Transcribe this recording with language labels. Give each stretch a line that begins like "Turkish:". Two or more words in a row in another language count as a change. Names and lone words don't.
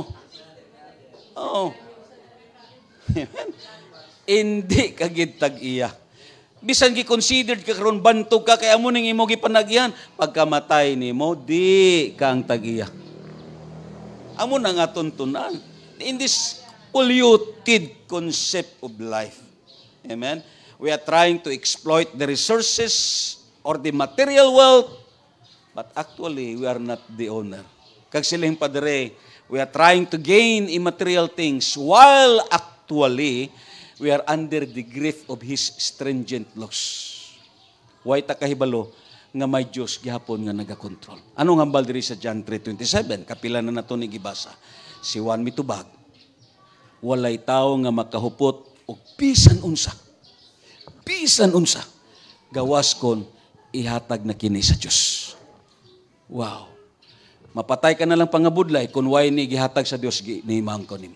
Hiligaynon: Oo. Hindi kagid tag-iya.
Cebuano: Bisan gi-considered ka karon bantog ka kay amo ning imo gipanagyan, pagkamatay nimo di kang tag-iya.
Hiligaynon: Amo na nga tuntunan.
English: in this polluted concept of life. Amen? We are trying to exploit the resources or the material wealth, but actually, we are not the owner.
Hiligaynon: Kag siling padre,
English: we are trying to gain immaterial things while actually, we are under the grip of His stringent laws.
Cebuano: Way ta kahibalo nga may Diyos gihapon nga nagakontrol.
Hiligaynon: Anong hambal diri sa John 3:27?
Cebuano: Kapila na nato ni gibasa. Si Juan mitubag, walay tao nga makahupot og bisan unsa. Bisan unsa. Gawas kon ihatag na kini sa Diyos. Wow. Mapatay ka na lang pangabudlay kung way ni gihatag sa Diyos gihimang ko nimo.